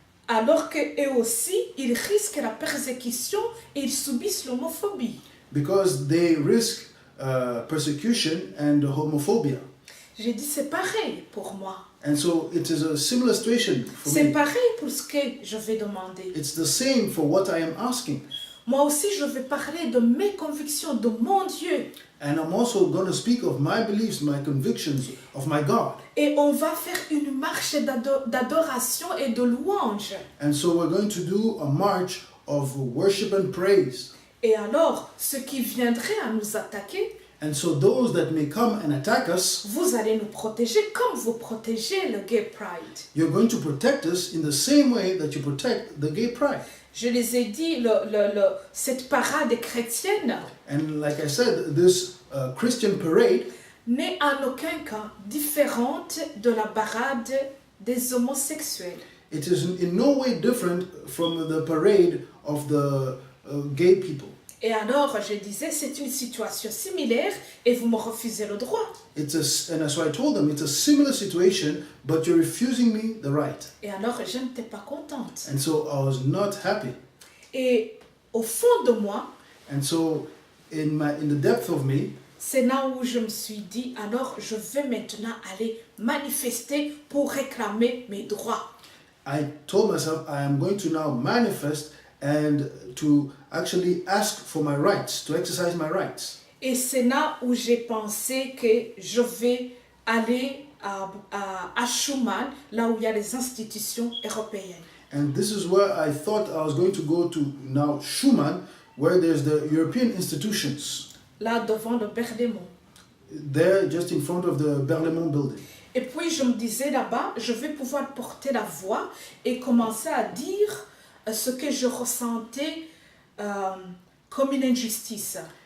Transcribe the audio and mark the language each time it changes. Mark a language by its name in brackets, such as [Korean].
[French] Alors qu'eux aussi, ils risquent la persécution et ils subissent l'homophobie. [English] Because they risk persecution and homophobia. [French] J'ai dit, c'est pareil pour moi. [English] And so it is a similar situation for [French] C'est [English] me. [French] pareil pour ce que je vais demander. [English] It's the same for what I am asking. [French] Moi aussi, je vais parler de mes convictions, de mon Dieu. [English] And I'm also going to speak of my beliefs, my convictions, of my God. [French] Et on va faire une marche d'adoration et de louange. [English] And so we're going to do a march of worship and praise. [French] Et alors, ceux qui viendraient à nous attaquer, [English] And so those that may come and attack us, [French] vous allez nous protéger comme vous protégez le Gay Pride. [English] you're going to protect us in the same way that you protect the gay pride. [French] Je les ai dit, cette parade chrétienne [English] And like I said, this Christian parade [French] n'est en aucun cas différente de la parade des homosexuels. [English] it is in no way different from the parade of the gay people. [French] Et alors, je disais, c'est une situation similaire et vous me refusez le droit. [English] And so I told them, it's a similar situation, but you're refusing me the right. [French] Et alors, je n'étais pas contente. [English] And so I was not happy. [French] Et au fond de moi, [English] And so in the depth of me, [French] c'est là où je me suis dit, alors je vais maintenant aller manifester pour réclamer mes droits. [English] I told myself I am going to now manifest and to actually ask for my rights, to exercise my rights. [French] Et c'est là où j'ai pensé que je vais aller à Schuman, là où il y a les institutions européennes. [English] And this is where I thought I was going to go to now Schuman, where there's the European institutions, [French] Là devant le Berlaymont. [English] there just in front of the Berlaymont building. [French] Et puis je me disais là-bas, je vais pouvoir porter la voix et commencer à dire ce que je ressentais comme une injustice.